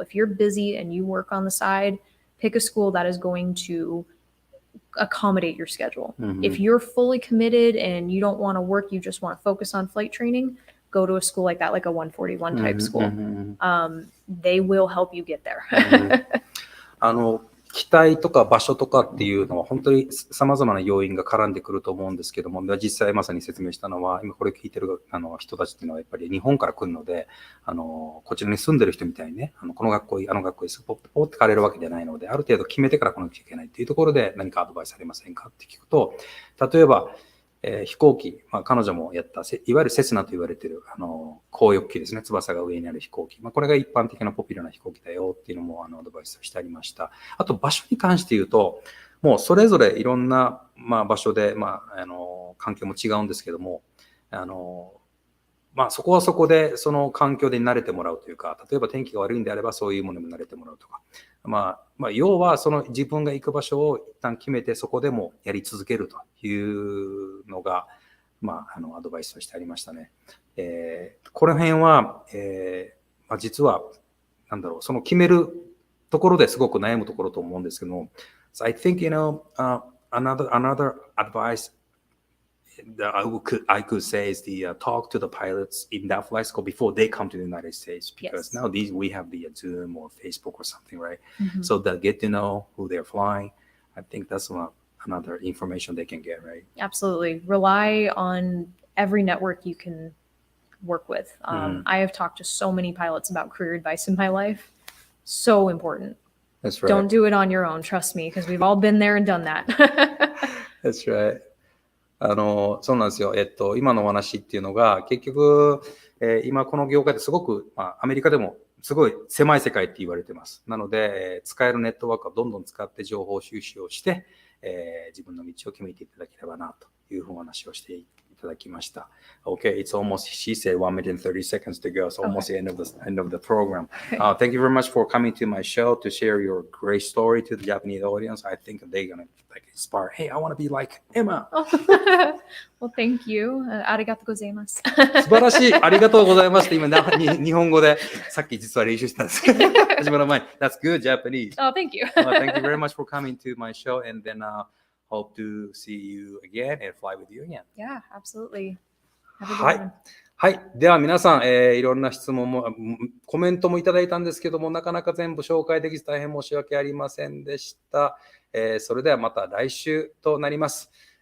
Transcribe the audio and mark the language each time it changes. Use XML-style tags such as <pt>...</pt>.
<en>If you're busy and you work on the side, pick a school that is going to accommodate your schedule. If you're fully committed and you don't want to work, you just want to focus on flight training, go to a school like that, like a 141 type school. They will help you get there.</en> <ja>機体とか場所とかっていうのは本当に様々な要因が絡んでくると思うんですけども、実際まさに説明したのは、今これ聞いてる人たちっていうのはやっぱり日本から来るので、こちらに住んでる人みたいにね、この学校いい、あの学校いい、ポッて変えれるわけじゃないので、ある程度決めてから来なきゃいけないっていうところで何かアドバイスありませんかって聞くと、例えば、飛行機、彼女もやった、いわゆるセスナと言われている、航翼機ですね。翼が上にある飛行機。これが一般的なポピュラーな飛行機だよっていうのも、アドバイスをしてありました。あと、場所に関して言うと、もうそれぞれいろんな、場所で、環境も違うんですけども、そこはそこで、その環境で慣れてもらうというか、例えば天気が悪いんであれば、そういうものにも慣れてもらうとか。要は、その自分が行く場所を一旦決めて、そこでもやり続けるというのが、アドバイスとしてありましたね。この辺は、実は、その決めるところですごく悩むところと思うんですけども、</ja> <en>So I think, another advice that I could say is the talk to the pilots in that flight school before they come to the United States, because now we have the Zoom or Facebook or something, right? So they'll get to know who they're flying. I think that's another information they can get, right? Absolutely. Rely on every network you can work with. I have talked to so many pilots about career advice in my life. So important. That's right. Don't do it on your own, trust me, because we've all been there and done that. That's right.</en> <ja>そうなんですよ。今のお話っていうのが、結局、今この業界ですごく、アメリカでもすごい狭い世界って言われてます。なので、使えるネットワークをどんどん使って情報収集をして、自分の道を決めていただければな、というお話をしていただきました。</ja> <en>Okay, it's almost, she said 1 minute and 30 seconds to go. It's almost the end of the program. Thank you very much for coming to my show to share your great story to the Japanese audience. I think they're going to inspire, hey, I want to be like Emma. Well, thank you.</en> <ja>ありがとうございます。素晴らしい。ありがとうございますって今、日本語でさっき実は練習したんですけど、始まる前に</ja> <en>That's good Japanese. Oh, thank you. Thank you very much for coming to my show, and then hope to see you again and fly with you again. Yeah, absolutely. Have a good</en> <ja>はい。</ja> <en>one.</en> <ja>はい。では皆さん、いろんな質問も、コメントもいただいたんですけども、なかなか全部紹介できず大変申し訳ありませんでした。それではまた来週となります。</ja>